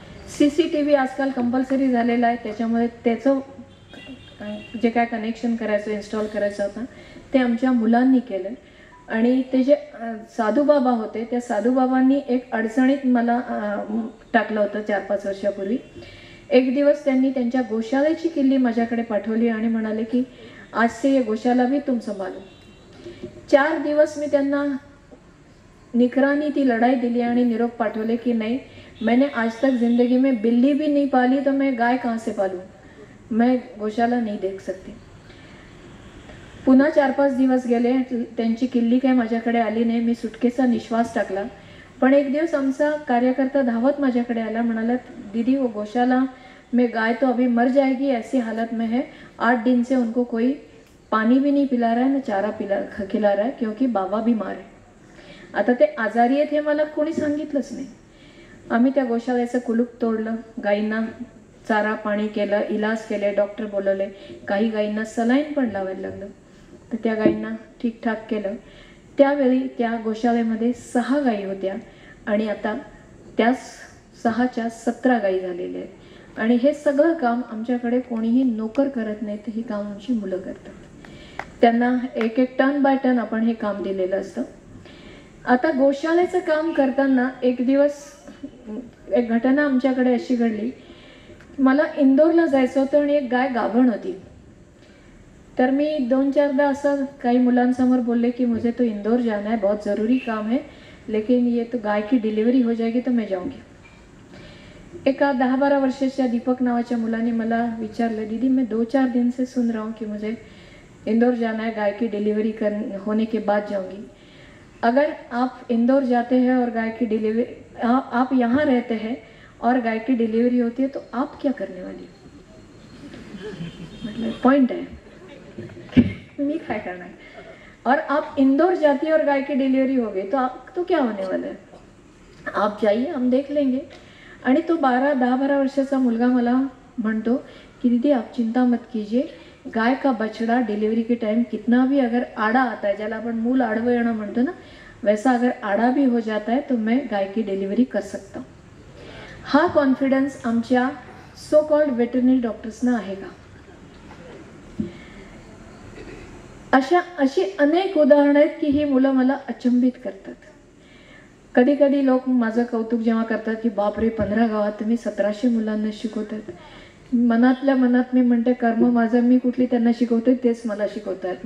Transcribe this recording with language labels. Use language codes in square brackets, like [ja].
[mr] CCTV आजकाल compulsory झालेला आहे, त्याच्यामुळे त्याचं जे काय कनेक्शन करायचं इन्स्टॉल करायचं होतं ते आमच्या मुलांनी केलं. आणि ते जे साधूबाबा होते त्या साधूबाबांनी एक अडचणीत मला टाकलं होतं 4-5 वर्षापूर्वी. एक दिवस त्यांनी त्यांच्या गोशाळेची किल्ली माझ्याकडे पाठवली आणि म्हणाले की [hi] आज से ये गोशाला भी तुम संभालो. [mr] 4 दिवस मी त्यांना निकरानी ती लड़ाई दिली आणि निरोप पाठवले की [hi] नहीं, मैंने आज तक जिंदगी में बिल्ली भी नहीं पाली तो मैं गाय कहाँ से पालूं, मैं गौशाला नहीं देख सकती. [mr] पुन्हा 4-5 दिवस गेले, त्यांची किल्ली काही माझ्याकडे आली नाही. मी सुटकेचा निश्वास टाकला. पण एक दिवस आमचा कार्यकर्ता धावत माझ्याकडे आला, म्हणाला [hi] दीदी वो गौशाला में गाय तो अभी मर जाएगी, ऐसी हालत में है, 8 दिन से उनको कोई पानी भी नहीं पिला रहा है ना चारा खिला रहा है क्योंकि बाबा बीमार है. [mr] आता ते आजारी आहेत हे मला कोणी सांगितलंच नाही. आम्ही त्या गोशाळेचं कुलूप तोडलं, गायींना चारा पाणी केलं, इलाज केले, डॉक्टर बोलवले, काही गायींना सलाईन पण लावायला लागलं. तर त्या गायींना ठीकठाक केलं. त्यावेळी त्या गोशाळेमध्ये 6 गायी होत्या आणि आता त्या 6च्या 17 गायी झालेल्या आहेत. आणि हे सगळं काम आमच्याकडे कोणीही नोकर करत नाही, तर ही काम आमची मुलं करतात. त्यांना एक टन बाय टन आपण हे काम दिलेलं असतं. आता गोशाळेचं काम करताना एक दिवस एक घटना आमच्याकडे अशी घडली. मला इंदोरला जायचं होतं आणि एक गाय गाभण होती. तर मी 2-4दा असं काही मुलांसमोर बोलले की [hi] मुझे तो इंदौर जाना है, बहुत ज़रूरी काम है, लेकिन ये तो गाय की डिलीवरी हो जाएगी तो मैं जाऊंगी. [mr] एका 10-12 वर्षाच्या दीपक नावाच्या मुलाने मला विचारलं, [hi] दीदी मैं 2-4 दिन से सुन रहा हूँ कि मुझे इंदौर जाना है, गाय की डिलीवरी होने के बाद जाऊंगी. अगर आप इंदौर जाते हैं और गाय की डिलीवरी आप यहाँ रहते हैं और गाय की डिलीवरी होती है तो आप क्या करने वाली? मतलब पॉइंट है, मैं क्या करना है। और आप इंदौर जाती और गाय की डिलीवरी हो गई तो आप तो क्या होने वाला है, आप जाइए हम देख लेंगे। [mr] आणि तो 10-12 वर्षाचा मुलगा मला म्हणतो कि [hi] दीदी आप चिंता मत कीजिए, गाय का बछड़ा डिलीवरी के टाइम कितना भी अगर आड़ा आता है, [mr] ज्याला आपण मूल आडवं येणं म्हणतो ना, [hi] वैसा अगर आड़ा भी हो जाता है तो मैं गाय की डिलीवरी कर सकता हूँ। [mr] हा कॉन्फिडन्स आमच्या सो कॉल्ड वेटरनरी डॉक्टर्सना आहे का? अशी अनेक उदाहरणं आहेत की ही मुलं मला अचंबित करतात। कधी कधी लोक माझं कौतुक जेव्हा करतात की बापरे 15 गावात तुम्ही 1700 मुलांना शिकवतात, मनातल्या मनात मी म्हणते कर्म माझं, मी कुठली त्यांना शिकवते, तेच मला शिकवतात।